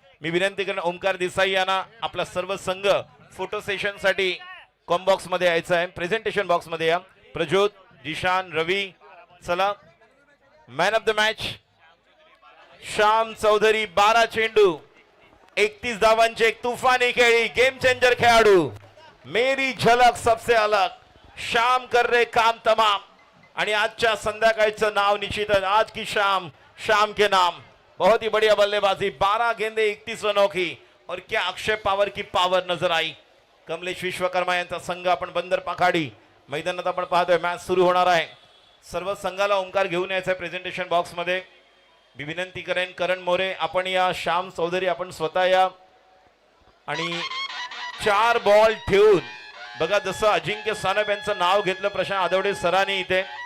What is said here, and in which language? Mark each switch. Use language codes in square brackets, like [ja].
[mr] मी विनंती करेन ओमकार देसाई यांना आपला सर्व संघ फोटो सेशन साठी कॉम बॉक्स मध्ये यायचं आहे. प्रेझेंटेशन बॉक्स मध्ये या. प्रज्योत, जिशान, रवी, चला. Man of the match Shyam Chaudhari. 12 चेंडू 31 धावांची एक तुफानी खेळी, गेम चेंजर खेळाडू. [hi] मेरी झलक सबसे अलग, शाम कर रे काम तमाम. [mr] आणि आजच्या संध्याकाळचं नाव निश्चित, [hi] आज की शाम, शाम के नाम. बहुत ही बढ़िया बल्लेबाजी. 12 गेंदे 31 रनों की और क्या अक्षय पवार की पावर नजर आई. [mr] कमलेश विश्वकर्मा यांचा संघ आपण बंदर पाखाडी मैदानात आपण पाहतोय. मॅच सुरू होणार आहे. सर्व संघाला ओंकार घेऊन यायचं आहे प्रेझेंटेशन बॉक्स मध्ये. मी विनंती करेन करण मोरे आपण या, श्याम चौधरी आपण स्वतः या. आणि 4 बॉल ठेवून बघा जसं अजिंक्य सानप यांचं नाव घेतलं प्रशांत आदवडे सरांनी इथे.